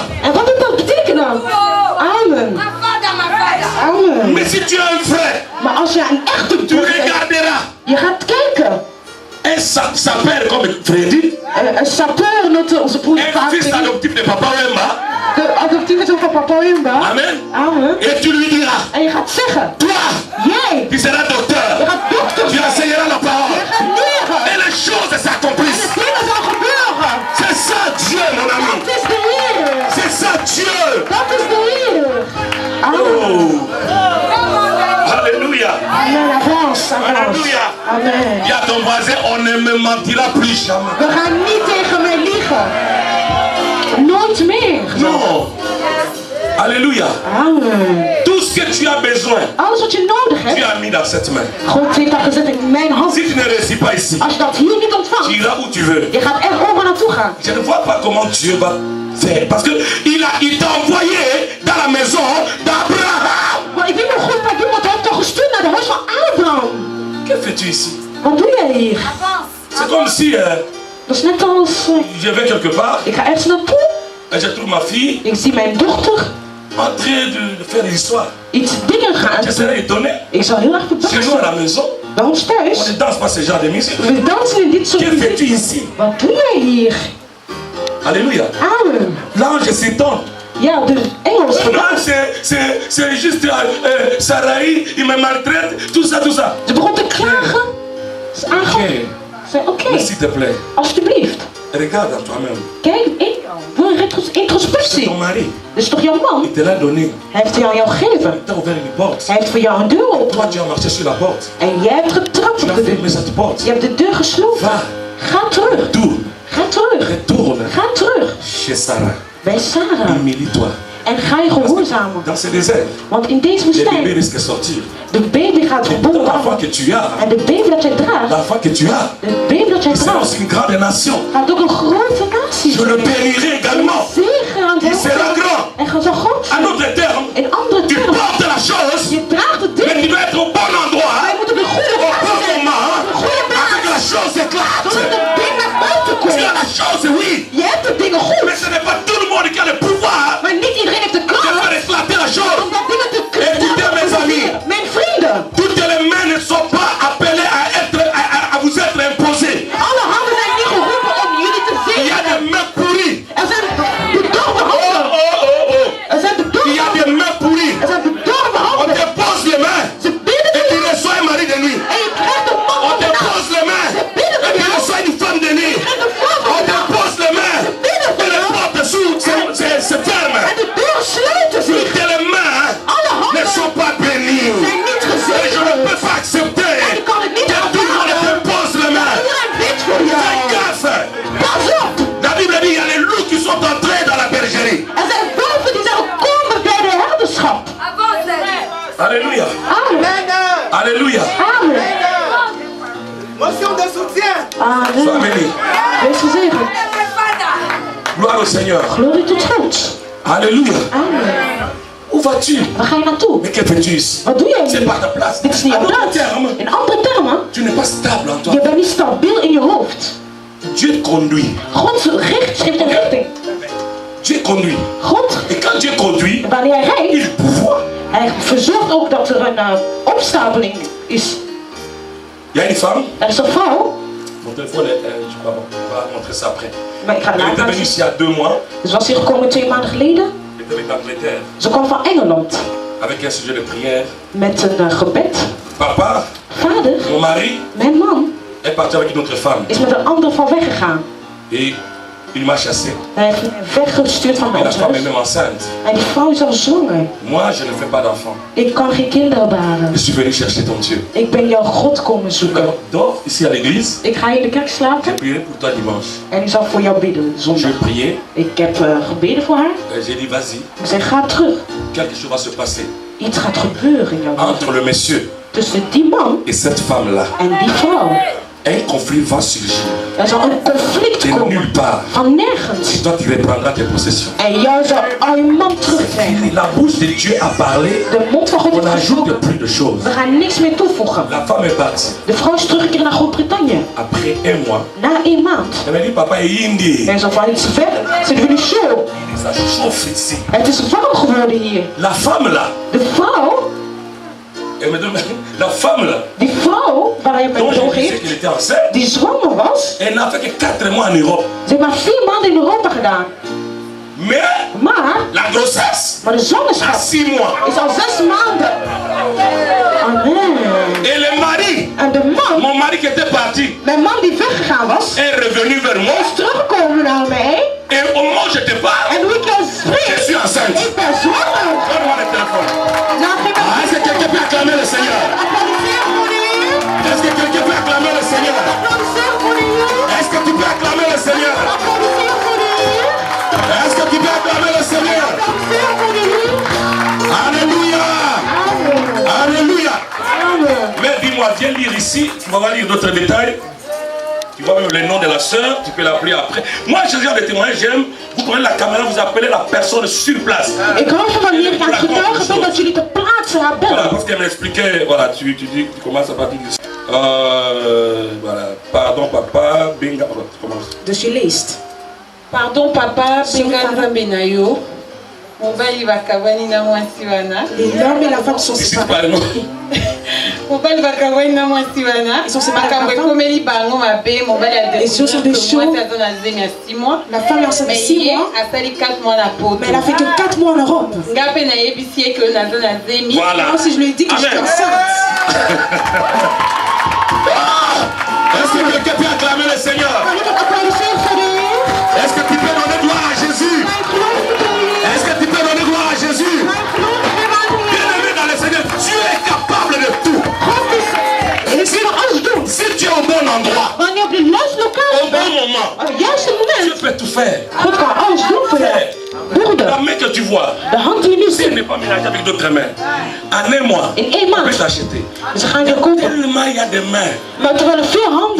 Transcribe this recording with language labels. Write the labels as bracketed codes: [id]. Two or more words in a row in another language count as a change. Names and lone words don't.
[nl] En wat doet dat betekenen? Amen. Amen. [fr] Mais si tu as un frère, [nl] Maar als je een echte [fr] tu [nl] broer hebt, [fr] regarderas. [nl] je gaat kijken. [fr] Et ça s'appelle comme Freddy. [nl] Een sapeur notte onze broer [fr] Un fils adoptif de Papa Wemba. [nl] De adoptieve zoon van Papa Wemba. Amen. Amen. [fr] Et tu lui diras, [nl] En je gaat zeggen. [fr] toi, [nl] Jij. [fr] tu seras [nl] Je [fr] docteur. [nl] gaat dokter [fr] Tu [nl] zijn. [fr] enseigneras la [nl] Je [fr] parole. [nl] gaat leren. [fr] Et les choses [nl] En [fr] s'accomplissent. [nl] de dingen zal gebeuren. [fr] C'est ça Dieu, mon ami. [nl] Dat is de Heer. [fr] C'est ça Dieu. [nl] Dat is de Heer. Amen. [fr] Oh. Alléluia. Amen. Avance. Avance. Alléluia. Amen. Dis à ton voisin, on ne me mentira plus jamais. [nl] We gaan niet tegen mij liegen. Nooit meer. [fr] Non. Alléluia. Amen. Tout ce que tu as besoin, [nl] Alles wat je nodig [fr] tu [nl] hebt, [fr] as mis dans cette main. [nl] God heeft dat gezet in mijn hand. [fr] Si tu ne réussis pas ici, [nl] Als je dat hier niet [fr] tu [nl] ontvangt, [fr] iras où tu veux. [nl] je gaat er overal naartoe gaan. [fr] Je ne vois pas comment Dieu va faire. Parce qu'il t'a envoyé dans la maison d'Abraham. [nl] Maar ik weet nog goed wat doen, want hij heeft toch gestuurd naar de huis van Abraham. [fr] Que fais-tu ici? [nl] Wat doe jij hier? [fr] C'est comme si [nl] Dat is net als, [fr] je vais quelque part [nl] ik ga ergens naartoe. [fr] et je trouve ma fille [nl] Ik zie mijn dochter [fr] en train de faire des histoires. [nl] iets dingen gaan [fr] Je [nl] doen. [fr] serais étonné. [nl] Ik zou heel erg [fr] Chez nous à [nl] verbaasd [fr] la [nl] zijn. [fr] maison, [nl] Bij ons [fr] on [nl] thuis, [fr] ne danse pas ce genre de musique. [nl] we dansen in dit soort [fr] Que fais-tu [nl] muziek. [fr] ici? [nl] Wat doe jij hier? [fr] Alléluia. Amen. L'ange s'étonne. [nl] Ja, de engel is [fr] Non, [nl] verbaasd. [fr] c'est juste Sarai, il me maltraite, tout ça, tout ça. [nl] Ze begon te klagen. Ze is aangehouden. [fr] Ok. [nl] Ze zei, oké, [fr] Mais s'il te plaît, [nl] alsjeblieft. [fr] regarde en toi-même. [nl] Kijk, doe een [fr] C'est [nl] introspectie. [fr] ton mari. [nl] Dat is toch jouw man? [fr] Il te l'a donné. [nl] Hij heeft jou gegeven. [fr] Il t'a ouvert une porte. [nl] Hij heeft voor jou een deur [fr] Toi, [nl] opengemaakt. [fr] tu as marché sur la porte. [nl] En jij hebt getrapt [fr] Tu [nl] op [fr] as [nl] de deur. [fr] fermé cette porte. [nl] Je hebt de deur gesloten. [fr] Va, [nl] Ga terug. [fr] tourne, [nl] Ga terug. [fr] retourne [nl] Ga terug. [fr] chez Sarah. [nl] Bij Sarah. [fr] Humilie-toi. [nl] En ga je gehoorzamen. [fr] Dans ce désert, [nl] Want in deze [fr] les bébés [nl] woestijn, [fr] risquent de sortir. [nl] de baby gaat geboren [fr] L'enfant [nl] worden. [fr] que tu as, [nl] En de baby dat jij draagt, [fr] l'enfant que tu as, [nl] de baby dat jij [fr] c'est [nl] draagt, [fr] aussi une grande nation. [nl] gaat ook een grote natie [fr] Je le [nl] zijn. [fr] bénirai également. [nl] Zeker aan [fr] Il sera [nl] het [fr] grand. [nl] En gaat zo groot [fr] En [nl] zijn. [fr] d'autres termes, [nl] In andere [fr] tu [nl] termen, [fr] portes la chose, [nl] je draagt het [fr] mais [nl] ding. [fr] tu dois être au bon endroit, [nl] Maar je moet op de goede [fr] au [nl] plaats [fr] bon [nl] zijn. [fr] moment, [nl] Op de goede [fr] afin que la [nl] plaats. [fr] chose éclate. [nl] Zodat het ding naar buiten [fr] Tu as [nl] komt. [fr] la chose, oui, [nl] Je hebt de dingen goed. [fr] mais ce n'est pas tout le monde qui a le pouvoir [nl] Maar niet iedereen heeft de [fr] de [nl] kracht [fr] faire éclater la chose. [nl] om dat dingen te [fr] Écoutez, mes amis. [nl] Mijn vrienden, [fr] Toutes les mains ne sont pas appelées à vous être imposées. [nl] alle handen zijn niet geroepen om jullie te [fr] Il y a [nl] zegenen. [fr] des mains pourries. [nl] Er zijn bedorven [fr] Oh, [nl] handen. oh, oh, oh. Er zijn [fr] Il y a [nl] bedorven [fr] des mains pourries. [nl] Er zijn bedorven [fr] On [nl] handen. [fr] te pose les mains [nl] Ze bidden [fr] et [nl] voor [fr] tu [nl] jou. [fr] reçois un mari de nuit. [nl] En je krijgt een man [fr] On [nl] van [fr] te [nl] de nacht. [fr] pose les mains [nl] Ze bidden [fr] et [nl] voor [fr] tu [nl] jou. [fr] reçois une femme de nuit. [nl] Je krijgt een vrouw van [fr] On [nl] de [fr] te [nl] nacht. [fr] pose les mains [nl] bidden voor [fr] et les [nl] jou. [fr] portes se ferment. [nl] En de deuren sluiten zich. [fr] Toutes les mains [nl] Alle [fr] ne [nl] handen [fr] sont pas bénies. [nl] zijn niet [fr] Et je ne [nl] gezegend. [fr] peux pas accepter [nl] En ik kan het niet [fr] que tout le monde te [nl] aanvaarden. [fr] pose les mains. [nl] Iedereen bidt voor [fr] Fais [nl] jou. [fr] gaffe. [nl] Pas op. [fr] La Bible dit il y a les loups qui sont entrés dans la bergerie. [nl] Er zijn wolven die zijn gekomen bij de herderschap. [fr] Alléluia. Amen. Alléluia. Amen. Motion de soutien. Sois Amen. béni. [nl] Wees gezegend. [fr] Gloire au Seigneur. [nl] Glorie tot God. [fr] Alléluia. Amen. Où vas-tu? [nl] Waar ga je naartoe? [fr] Mais que fais-tu ici? [nl] Wat doe jij [fr] C'est [nl] hier? [fr] pas ta place. [nl] Dit is niet [fr] En [nl] jouw [fr] d'autres [nl] plaats. [fr] termes, [nl] In andere termen, [fr] tu n'es pas stable en toi. [nl] je bent niet stabiel in je hoofd. [fr] Dieu te conduit. [nl] God geeft een richting. [fr] Dieu conduit. [nl] God, [fr] Et quand Dieu conduit, [nl] wanneer hij rijdt, [fr] il pouvoir. [nl] hij verzorgt ook dat er een opstapeling is. [fr] Il y a une femme. [nl] Er is een vrouw, [fr] Mon téléphone, je vais montrer ça après. [nl] maar ik ga het [fr] Elle [nl] later [fr] était venue [nl] laten zien. [fr] ici il y a 2 mois. [nl] Dus was hier gekomen 2 maanden geleden. [fr] Elle était avec l'Angleterre. [nl] Ze kwam van Engeland [fr] Avec un sujet de prière. [nl] met een gebed. [fr] Papa, [nl] Vader, [fr] mon mari, [nl] mijn man [fr] est parti avec une autre femme. [nl] is met een andere vrouw weggegaan. [fr] Et il m'a chassé. [nl] Hij heeft me weggestuurd van [fr] Et la [nl] ons [fr] femme [nl] huis. [fr] est même enceinte. [nl] En die vrouw is al zwanger. [fr] Moi, je ne fais pas d'enfant. [nl] Ik kan geen kinderen baren. [fr] Je suis venu chercher ton Dieu. [nl] Ik ben jouw God komen zoeken. [fr] Alors, dors ici à l'église. [nl] Ik ga in de kerk [fr] J'ai [nl] slapen [fr] prié pour toi dimanche. [nl] en ik zal voor jou bidden [fr] Je [nl] zondag. [fr] priais. [nl] Ik heb gebeden voor haar. [fr] Et j'ai dit, vas-y. [nl] Ik zei, ga terug. [fr] Quelque chose va se passer [nl] Iets gaat gebeuren in jouw leven. [fr] entre le monsieur [nl] Tussen die man [fr] et cette femme-là. [nl] en die vrouw. [fr] Un conflit va surgir. [nl] Er zal een conflict [fr] De nulle [nl] komen. [fr] part. [nl] Van nergens. [fr] Et toi, tu reprendras tes possessions. [nl] En jou zal al je man terugkrijgen. [fr] La bouche de Dieu a parlé. [nl] De mond van God [fr] On [nl] heeft [fr] n'ajoute [nl] gesproken. [fr] plus de choses. [nl] We gaan niks meer toevoegen. [fr] La femme est partie. [nl] De vrouw is teruggekeerd naar Groot-Brittannië. [fr] Après 1 mois, [nl] Na 1 maand. [fr] elle m'a dit, papa est indi. [nl] En zo van, het is ver. [fr] C'est devenu chaud. Ça chauffe ici. [nl] Het is warm geworden hier. [fr] La femme là, [nl] De vrouw [fr] Et maintenant, la femme là, [nl] Die vrouw waar hij mee [fr] dont je [nl] bedrogen [fr] disais [nl] heeft, [fr] qu'elle était enceinte, [nl] die zwanger was, [fr] elle n'a fait que 4 mois en Europe. [nl] ze heeft maar 4 maanden in Europa gedaan. [fr] Mais [nl] Maar [fr] la grossesse, [nl] de [fr] à [nl] zwangerschap [fr] 6 mois. [nl] is al 6 maanden. Amen. [fr] Et le mari, [nl] En de man, [fr] mon mari qui était parti, [nl] mijn man die weggegaan was, [fr] est revenu vers moi. [nl] is teruggekomen naar mij. [fr] Et au moment où je te parle, [nl] En hoe ik jou [fr] je [nl] spreek, [fr] suis enceinte. [nl] ik ben zwanger. [fr] Donne-moi le téléphone. [nl] Nou, geef me [fr] Ah, est-ce que quelqu'un peut acclamer le Seigneur? [nl] applaudisseer voor de Heer. [fr] Est-ce que quelqu'un peut acclamer le Seigneur? [nl] Applaudisseer voor de Heer. [fr] Est-ce que tu peux acclamer le Seigneur? [nl] Applaudisseer voor de Heer. [fr] Est-ce que tu peux acclamer le Seigneur? [nl] Applaudisseer voor de Heer. [fr] Alléluia! Amen. Alléluia! Amen. Mais dis-moi, viens lire ici, tu vas lire d'autres détails. Tu vois même le nom de la sœur, tu peux l'appeler après. Moi, ce genre de témoignage, j'aime. Vous prenez la caméra, vous appelez la personne sur place. [nl] Ik hou van wanneer ik aan het getuigen ben dat jullie ter plaatse haar [fr] Voilà, [nl] bellen. [fr] parce qu'elle m'expliquait, voilà, tu dis, tu commences à partir de voilà, pardon papa, binga, voilà, tu commences. [nl] Dus je leest. [ln] Pardon papa, benga nzambe na yo. Mobali bakabani na mwasi wana. [fr] L'homme et la femme sont Ici, séparés. pas non. [ln] Mobali bakabani na mwasi wana. [fr] Ils sont séparés. [ln] Makambo ekomeli bango mabe, mobali a [fr] Et ce sont des [ln] mwasi [fr] choses- [ln] aza na zemi ya 6 mois. [fr] La femme est enceinte de Mais 6 [ln] ye [fr] mois, [ln] asali 4 mois na poto. [fr] mais elle a fait que 4 mois en Europe. [ln] Nga mpe nayebisi ye ke naza na zemi. [fr] Voilà. Moi aussi, je lui ai dit que j'étais Amen. enceinte. Est-ce que quelqu'un peut acclamer le Seigneur? [nl] Kan ik het applaudisseren voor de Heer? [fr] Est-ce que tu peux donner gloire à Jésus? [nl] Mijn geloof voor de Heer. [fr] Est-ce que tu peux donner gloire à Jésus? [nl] Mijn geloof voor aan de Heer. [fr] Bien-aimé dans le Seigneur, Dieu est capable de tout. [nl] God is kan alles doen. [fr] Si tu es au bon endroit, [nl] Wanneer op de juiste [fr] au [nl] locatie [fr] bon [nl] bent, [fr] moment, [nl] op het juiste [fr] Dieu [nl] moment, [fr] peut tout faire. [nl] God kan alles doen voor jou. Broeder, [fr] La main que tu vois, [nl] de hand die je nu [fr] si elle [nl] ziet, [fr] n'est pas mélangée avec d'autres mains, en un mois, [nl] in 1 [fr] on peut [nl] maand, [fr] t'acheter. [nl] ze gaan je kopen. [fr] Tellement il y a des mains, [nl] Maar terwijl er veel handen